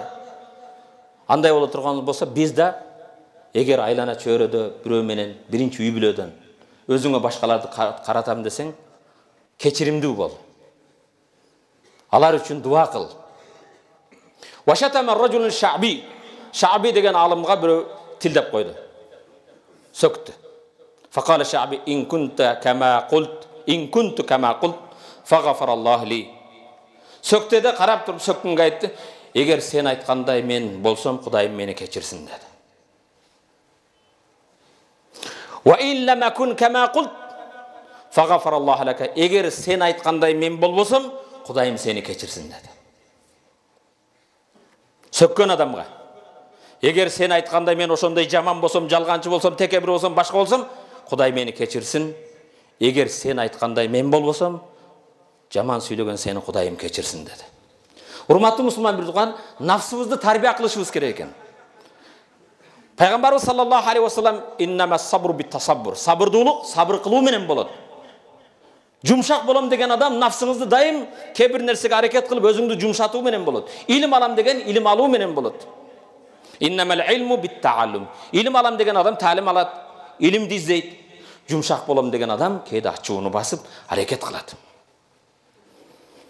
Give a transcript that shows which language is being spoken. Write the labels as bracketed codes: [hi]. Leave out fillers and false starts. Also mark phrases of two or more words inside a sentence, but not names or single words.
[ky] Андай боло турган болсо, биз да эгер айлана чөйрөдө бирөө менен биринчи үй бүлөдөн өзүңө башкаларды каратам десең, кечиримдүү бол. Алар үчүн дуа кыл. [ar] وشتم رجل الشعبي. [ky] Шаби деген алымга бирөө тилдеп койду. Сөктү. [ar] فقال الشعبي إن كنت كما قلت فغفر الله لي. [ky] Сөктөдө карап туруп сөккөнгө айтты: "Эгер сен айткандай мен болсом, Кудайым мени кечирсин" dedi. [ar] وإن لم أكن كما قلت فغفر الله لك. [ky] Эгер сен айткандай мен болбосом, Кудайым сени кечирсин деди. Sökkön adamga. Эгер сен айткандай мен ошондой жаман болсом, жалганчы болсом, текебир болсом, башка болсом, Кудай мени кечирсин. Эгер сен айткандай мен болбосом, жаман сүйлөгөн сени Кудайым кечирсин dedi. Урматтуу мусулман бир тууган, нафсыбызды тарбия кылышыбыз керек экен. [ar] Пайгамбарыбыз صلى الله عليه وسلم إنما الصبر بالتصبر. [ky] Сабырдуулук сабыр кылуу менен болот. Жумшак болом деген адам нафсыңызды дайым кебир нерсеге аракет кылып өзүңдү жумшатуу менен болот. Илим алам деген илим алуу менен болот. [ar] إنما العلم بالتعلم. [ky] Илим алам деген адам таалим алат, илимди издейт. Жумшак болом деген адам кээде ачууну басып аракет кылат.